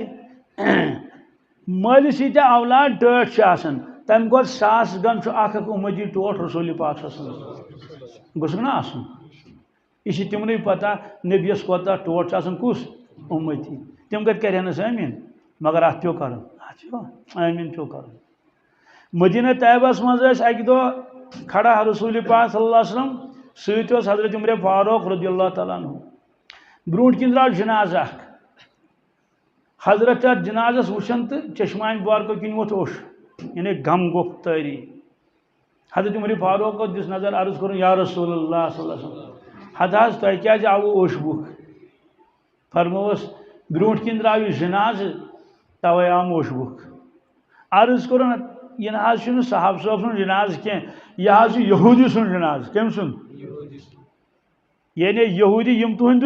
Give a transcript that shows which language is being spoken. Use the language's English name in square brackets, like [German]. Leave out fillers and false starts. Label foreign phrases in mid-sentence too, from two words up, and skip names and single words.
[Kashmiri] مٲلِس ییٖتیٛاہ اولاد ٹٲٹھ چھِ آسان تمہِ کھۄتہٕ 100 گن چھُ اکھ اکھ اُمتی ٹوٹھ رسول پاک [Arabic] صلی اللہ علیہ وسلم [Kashmiri] گوٚژھُکھ نا آسُن یہ چھِ تِمنٕے پتہ نبیس کوتاہ ٹوٹھ چھُ آسان کُس اُمتی تِم کتہِ کرہنس آمیٖن مگر اتھ پیوٚو کرُن اتھ پیوٚو آمیٖن پیوٚو کرُن مدینہ طیبس منٛز ٲسۍ اکہِ دۄہ کھڑا رسول پاک [Arabic] صلی اللہ علیہ وسلم [Kashmiri] سۭتۍ اوس حضرت عمر فاروق [Arabic] رضی اللہ تعالیٰ عنہ [Kashmiri] برونٛٹھ کِنۍ درٛاو جناز اکھ حضرت اتھ جنازس وٕچھان تہٕ چشمانہِ بارکو کِنۍ ووٚتھ اوٚش یعنی غم گوٚو تٲری حضرت عمر فاروق دِژ نظر عرض کوٚرُن یا رسول اللہ [Arabic] صلی اللہ علیہ وسلم [Kashmiri] حد حظ تۄہہِ کیٛازِ آوُ اوٚش بُکھ فرمووُس برونٛٹھ کِنۍ درٛاو یہِ جنازٕ توے آو اوٚش بُکھ عرض کوٚرُن یہِ نہ حظ چھُنہٕ صاحب صٲب سُنٛد جنازٕ کینٛہہ یہِ حظ چھُ یہوٗدی سُنٛد جنازٕ کٔمۍ سُنٛد یعنی یہوٗدی یِم تُہٕنٛدۍ